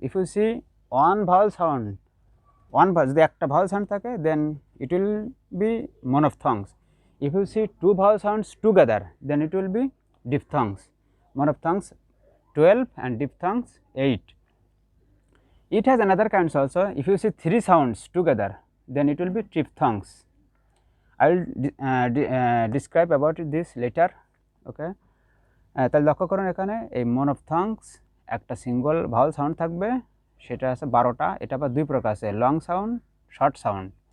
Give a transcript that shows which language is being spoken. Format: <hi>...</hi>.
<en>if you see one vowel sound,</en> <bn>যদি একটা vowel sound থাকে,</bn> <en>Then it will be monophthongs. If you see two vowel sounds together, then it will be diphthongs. Monophthongs 12 and diphthongs 8. It has another kinds also. If you see three sounds together, then it will be triphthongs. I will describe about this later.</en> <bn>Okay, তাহলে লক্ষ্য করুন এখানে এই মনোফথংস একটা single Bhawal sound থাকবে, সেটা আছে 12টা। এটা আবার দুই প্রকার আছে, লং সাউন্ড, শর্ট সাউন্ড।</bn>